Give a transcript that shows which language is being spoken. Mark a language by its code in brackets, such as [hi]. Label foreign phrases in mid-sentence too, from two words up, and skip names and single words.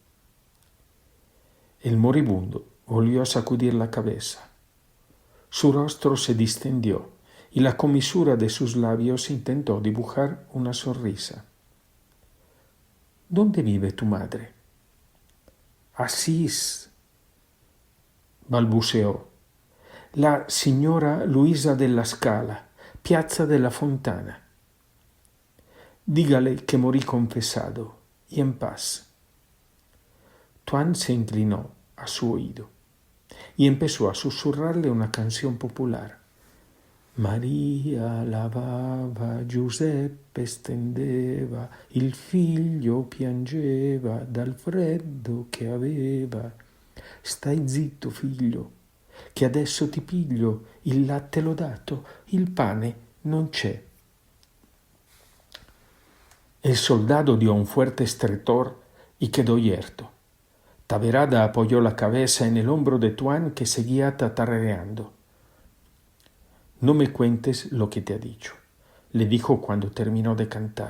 [es] El moribundo volvió a sacudir la cabeza. Su rostro se distendió y la comisura de sus labios intentó dibujar una sonrisa. ¿Dónde vive tu madre? Asís, balbuceò. [it] La signora Luisa della Scala, Piazza della Fontana. [es] Dígale que morí confesado y en paz. Tuan se inclinó a su oído y empezó a susurrarle una canción popular. [it] Maria lavava, Giuseppe stendeva, il figlio piangeva dal freddo che aveva. Stai zitto, figlio, che adesso ti piglio, il latte l'ho dato, il pane non c'è. [es] El soldado dio un fuerte estertor y quedó yerto. Taverada apoyó la cabeza en el hombro de Tuan, que seguía tatareando. No me cuentes lo que te ha dicho, le dijo cuando terminó de cantar.